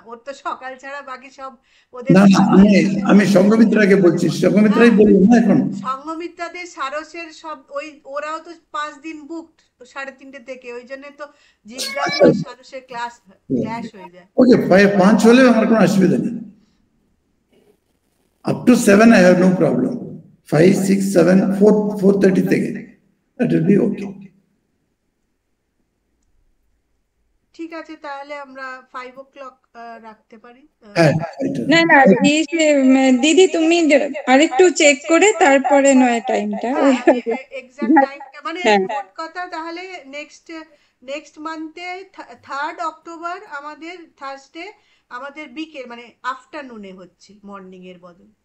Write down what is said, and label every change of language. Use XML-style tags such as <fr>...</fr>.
<bn>ওর তো সকাল ছাড়া বাকি সব ওদের। না, আমি সংঘমিত্রাকে বলছি, সংঘমিত্রাই বলবো না এখন। সংঘমিত্রাদের সারসের সব ওই, ওরাও তো 5 দিন বুকড 3:30 থেকে, ওই জন্য তো জিজ্ঞাসা সারসের ক্লাস ক্ল্যাশ হয়ে যায়। ওকে, 5 হলেও আমার কোনো অসুবিধা নেই।</bn> <en>Up to 7 I have no problem. 5, 6, 7, 4:30 থেকে, that will be okay.</en> <bn>ঠিক আছে, তাহলে আমরা 5 o'clock রাখতে পারি। না দিদি, তুমি আরেকটু চেক করে তারপরে নয় টাইমটা, এক্সাক্ট টাইমটা, মানে মোট কথা তাহলে নেক্সট মান্থে 3rd October আমাদের থার্সডে আমাদের বিকেল মানে আফটারনুনে হচ্ছে, মর্নিং এর বদলে।</bn>